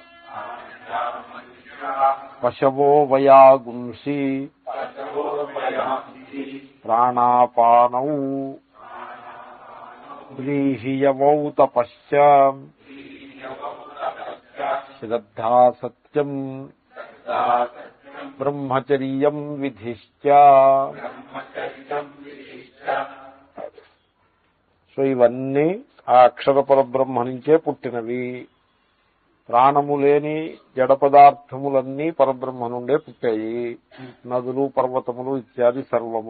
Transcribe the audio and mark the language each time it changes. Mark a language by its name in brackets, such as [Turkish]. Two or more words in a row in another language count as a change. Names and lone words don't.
[Sanskrit] पशवो वयागुंसि प्राणापानौ व्रीहियवौ तपश्च श्रद्धा सत्यम् ब्रह्मचर्यम् विधिश्च। [Telugu] సో ఇవన్నీ ఆ అక్షర పరబ్రహ్మ నుంచే పుట్టినవి. ప్రాణము లేని జడ పదార్థములన్నీ పరబ్రహ్మ నుండే పుట్టాయి. నదులు పర్వతములు ఇత్యాది సర్వము.